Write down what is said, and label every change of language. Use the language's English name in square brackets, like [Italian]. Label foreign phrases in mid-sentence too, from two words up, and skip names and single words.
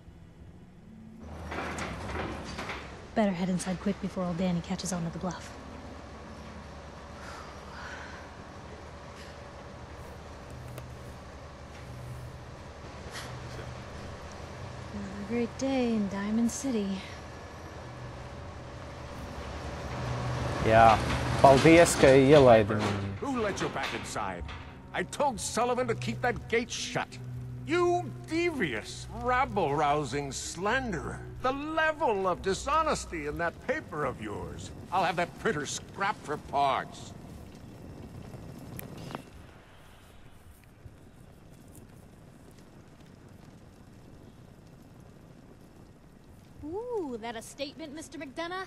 [English] Better head inside quick before old Danny catches on to the bluff. Another great day in Diamond City. [Latvian] Jā, paldies, ka ielaidi viņu. [English] Who let you back inside? I told Sullivan to keep that gate shut. You devious, rabble-rousing slanderer. The level of dishonesty in that paper of yours. I'll have that printer scrapped for parts. Ooh, that a statement, Mr. McDonough?